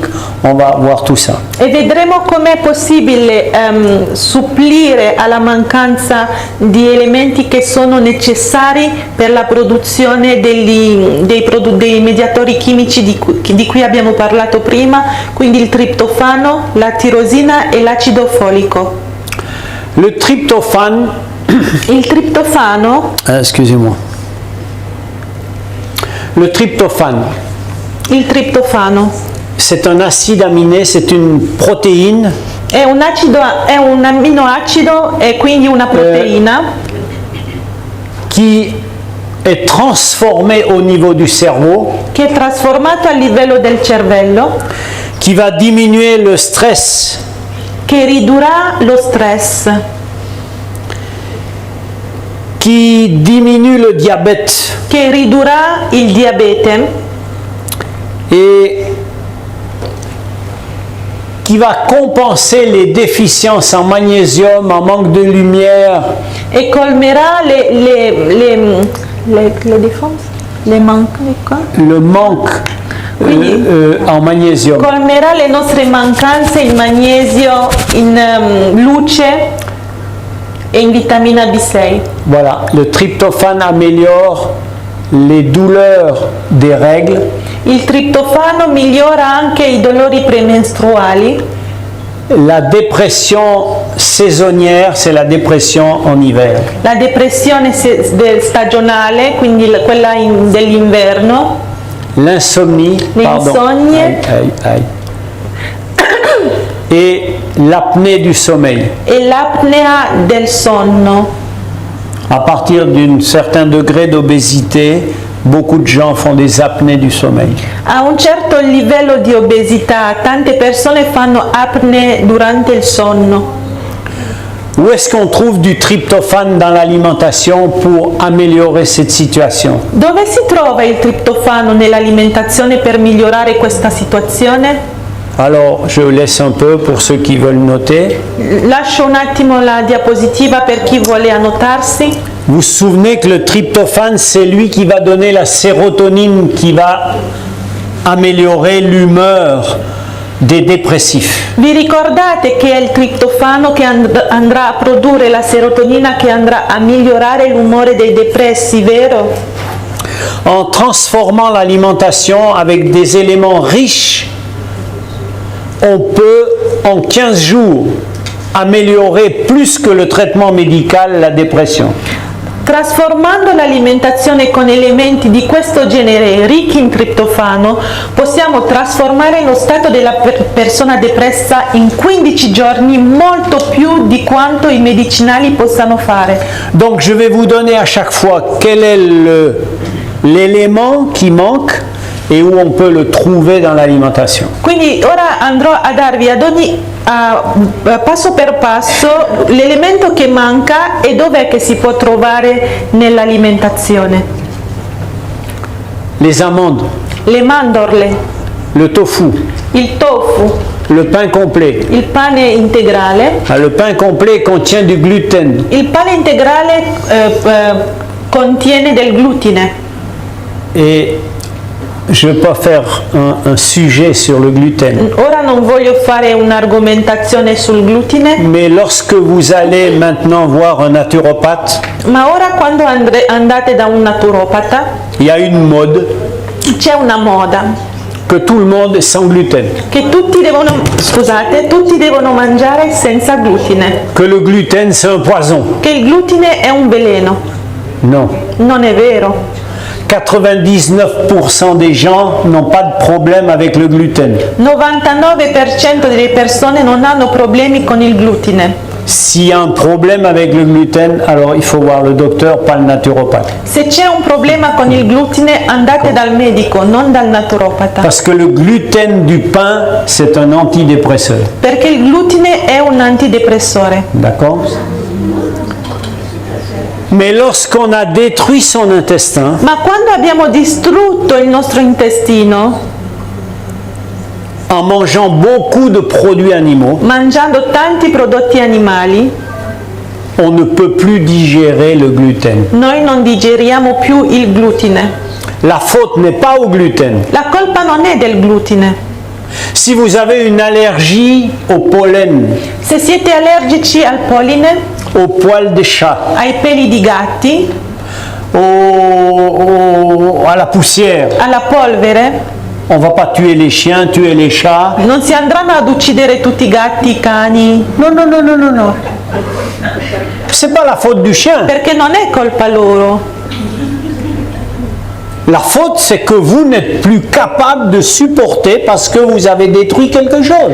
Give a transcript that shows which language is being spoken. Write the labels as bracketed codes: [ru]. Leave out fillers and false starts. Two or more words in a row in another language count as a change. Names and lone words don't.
[fr] On va voir tout ça. [it] e vedremo com'è possibile supplire alla mancanza di elementi che sono necessari per la produzione dei mediatori chimici di cui abbiamo parlato prima, quindi il triptofano, la tirosina e l'acido folico. [fr] Le tryptophane, [it] Il triptofano, [fr] excusez-moi. Le tryptophane, [it] il triptofano [fr] c'est un acide aminé, c'est une protéine [it] è un amminoacido e quindi una proteina [fr] qui est transformé au niveau du cerveau, [it] che è trasformato a livello del cervello, [fr] qui va diminuer le stress, [it] che ridurrà lo stress, [fr] qui diminue le diabète [it] che ridurrà il diabete [fr] et qui va compenser les déficiences en magnésium, en manque de lumière, [it] e colmerà le [fr] le manque en magnésium. [it] colmerà le nostre mancanze in magnesio, in luce e in vitamina B6. [fr] Voilà, le tryptophane améliore les douleurs des règles [it] Il triptofano migliora anche i dolori premestruali [fr] La dépression saisonnière, c'est la dépression en hiver. [it] La depressione stagionale, quindi quella dell'inverno, [fr] L'insomnie, [it] Le insonnie. [fr] Et l'apnée du sommeil. [it] e l'apnea del sonno. [fr] À partir d'un certain degré d'obésité, beaucoup de gens font des apnées du sommeil. [it] A un certo livello di obesità, tante persone fanno apnee durante il sonno. [fr] Où est-ce qu'on trouve du tryptophane dans l'alimentation pour améliorer cette situation? [it] Dove si trova il triptofano nell'alimentazione per migliorare questa situazione? [fr] Alors, je laisse un peu pour ceux qui veulent noter. [it] Lascio un attimo la diapositiva per chi vuole annotarsi. [fr] Vous vous souvenez que le tryptophane, c'est lui qui va donner la sérotonine qui va améliorer l'humeur des dépressifs. [it] Vi ricordate che è il triptofano che andrà a produrre la serotonina che andrà a migliorare l'umore dei depressi, vero? [fr] En transformant l'alimentation avec des éléments riches, on peut en 15 jours améliorer plus que le traitement médical la dépression. [it] Trasformando l'alimentazione con elementi di questo genere ricchi in triptofano, possiamo trasformare lo stato della persona depressa in 15 giorni, molto più di quanto i medicinali possano fare. [fr] Donc je vais vous donner à chaque fois quel est l'élément qui manque et où on peut le trouver dans l'alimentation. [it] Quindi ora andrò a darvi ad ogni passo per passo l'elemento che manca e dov'è che si può trovare nell'alimentazione. [fr] Les amandes, [it] Le mandorle, [fr] le tofu, [it] il tofu, [fr] le pain complet. [it] il pane integrale. [fr] Le pain complet contient du gluten. [it] Il pane integrale contiene del glutine. [fr] Et je ne vais pas faire un sujet sur le gluten. [it] Ora non voglio fare un'argomentazione sul glutine, [fr] Mais lorsque vous allez maintenant voir un naturopathe, [it] ma ora quando andate da un naturopata [fr] il y a une mode [it] c'è una moda [fr] que tout le monde est sans gluten. [it] che tutti devono mangiare senza glutine, [fr] Que le gluten c'est un poison. [it] che il glutine è un veleno. [fr] Non. [it] Non è vero. [fr] 99% des gens n'ont pas de problème avec le gluten. [it] 99% delle persone non hanno problemi con il glutine. [fr] S'il y a un problème avec le gluten, alors il faut voir le docteur, pas le naturopathe. [it] Se c'è un problema con il glutine, andate dal medico, non dal naturopata. [fr] Parce que le gluten du pain, c'est un antidépresseur. [it] Perché il glutine è un antidepressore. [fr] D'accord? Mais lorsqu'on a détruit son intestin, [it] Ma quando abbiamo distrutto il nostro intestino, [fr] en mangeant beaucoup de produits animaux, [it] mangiando tanti prodotti animali, [fr] on ne peut plus digérer le gluten. [it] noi non digeriamo più il glutine. [fr] La faute n'est pas au gluten. [it] La colpa non è del glutine. [fr] Si vous avez une allergie au pollen, [it] Se siete allergici al polline, [fr] au poil des chats, [it] ai peli di gatti, [fr] à la poussière, [it] alla polvere, [fr] on ne va pas tuer les chiens, tuer les chats. [it] non si andranno ad uccidere tutti i gatti, i cani, [fr] Non, non, non, non, non, non. C'est pas la faute du chien. [it] perché non è colpa loro. [fr] La faute, c'est que vous n'êtes plus capable de supporter parce que vous avez détruit quelque chose.